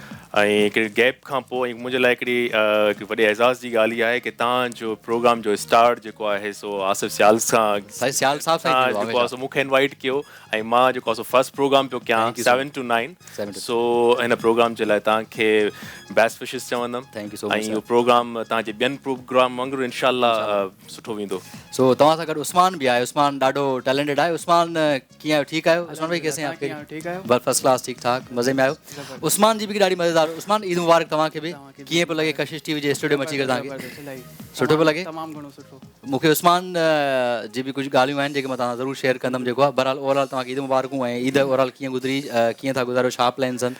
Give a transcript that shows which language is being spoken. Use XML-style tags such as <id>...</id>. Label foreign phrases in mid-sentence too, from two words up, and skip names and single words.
<sd>ऐं हिकिड़े गैप खां पोइ मुंहिंजे लाइ हिकिड़ी वॾे एज़ाज़ जी ॻाल्हि इहा आहे की तव्हांजो प्रोग्राम जो स्टार्ट जेको आहे सो आसिफ़ सियाल सां सियाल साहब सां जेको आहे सो मूंखे इनवाइट कयो ऐं मां जेको आहे सो</sd> <en>first program</en> <sd>पियो कयां 7 to 9। सो हिन प्रोग्राम जे लाइ तव्हांखे</sd> <en>best wishes</en> <sd>चवंदुमि।</sd> <en>thank you so</en> <sd>ऐं</sd> <en>मच।</en> <sd>इहो प्रोग्राम तव्हांजे ॿियनि प्रोग्राम वांगुरु इनशाला सुठो वेंदो। सो तव्हां सां गॾु उस्मान बि आहे। उस्मान ॾाढो टैलेंटेड आहे। उस्मान कीअं आहियो? ठीकु आहियो?</sd> <ur>عثمان بھائی کیسے ہیں آپ? ٹھیک ہے बस</ur> <en>first class,</en> <ur>ٹھیک ٹھاک، مزے میں آیو?</ur> <sd>उस्मान जी बि ॾाढी मज़ेदार। उस्मान ईद मुबारक तव्हांखे बि। कीअं पियो लॻे कशिश टीवी जे स्टूडियो में अची करे तव्हांखे? सुठो पियो लॻे? तमामु घणो सुठो। मूंखे उस्मान जी बि कुझु ॻाल्हियूं आहिनि जेके मां तव्हां ज़रूरु शेयर कंदुमि। जेको आहे बहरहाल ओवरऑल तव्हांखे ईद मुबारकूं। ऐं ईद ओवरऑल कीअं गुज़री, कीअं था गुज़ारियो, छा प्लान्स आहिनि?</sd>